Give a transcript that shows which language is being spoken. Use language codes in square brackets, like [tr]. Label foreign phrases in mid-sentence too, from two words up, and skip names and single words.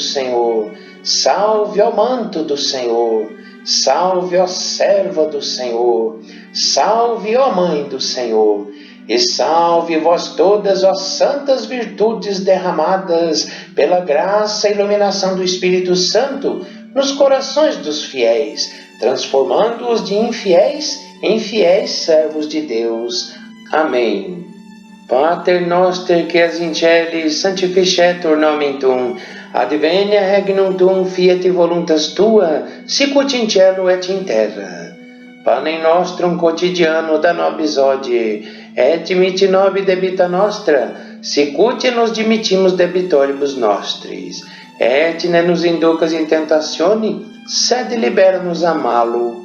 [pt] Senhor, salve ao manto do Senhor, salve à serva do Senhor, salve ó Mãe do Senhor, e salve vós todas, ó santas virtudes derramadas pela graça e iluminação do Espírito Santo nos corações dos fiéis, transformando-os de infiéis em fiéis servos de Deus. Amém. [la] Pater noster qui es in celis, sanctificetur nomen tuum, advenia regnum tuum, fiat voluntas tua, sicut in cielo et in terra. Panem nostrum quotidiano da nobis hodie, et dimitte nobis debita nostra, sicut nos dimittimus debitoribus nostris, et ne nos inducas in tentatione, sed libera-nos a malo.